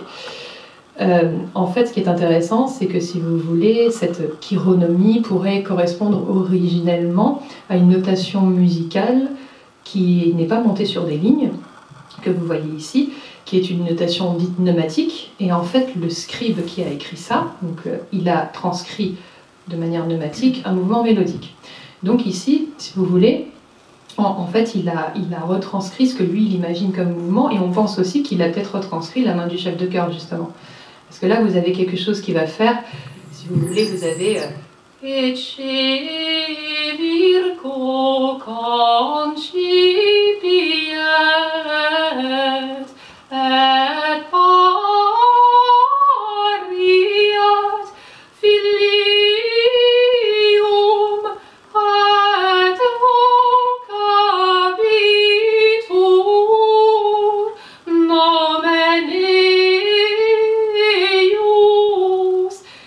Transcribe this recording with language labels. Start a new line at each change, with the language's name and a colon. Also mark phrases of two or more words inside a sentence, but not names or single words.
French: En fait, ce qui est intéressant, c'est que si vous voulez, cette chironomie pourrait correspondre originellement à une notation musicale qui n'est pas montée sur des lignes, que vous voyez ici, qui est une notation dite pneumatique, et en fait, le scribe qui a écrit ça, donc, il a transcrit de manière pneumatique un mouvement mélodique. Donc ici, si vous voulez, en fait, il a retranscrit ce que lui, il imagine comme mouvement, et on pense aussi qu'il a peut-être retranscrit la main du chef de chœur, justement. Parce que là, vous avez quelque chose qui va faire, si vous voulez, vous avez...
Latin: Ecce virgo concipiet et pariat filium et vocabitur nomen eius